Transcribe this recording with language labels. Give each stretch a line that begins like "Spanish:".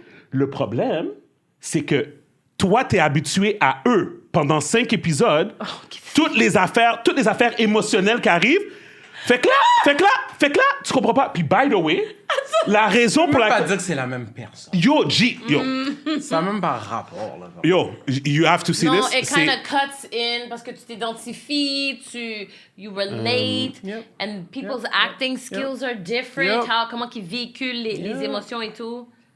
French: Le problème, c'est que toi, t'es habitué à eux pendant 5 épisodes, toutes les affaires émotionnelles qui arrivent. Fait que là, tu comprends pas. Puis, by the way, la raison pour laquelle... laquelle... pas dire que c'est la même personne. Yo, G, yo. Ça n'a même pas rapport, là.
English: Yo, you have to see
French: non,
English: this. it kind of cuts in
French: parce que tu t'identifies,
English: you relate, and people's acting skills are different.
French: Comment ils véhiculent les émotions et tout.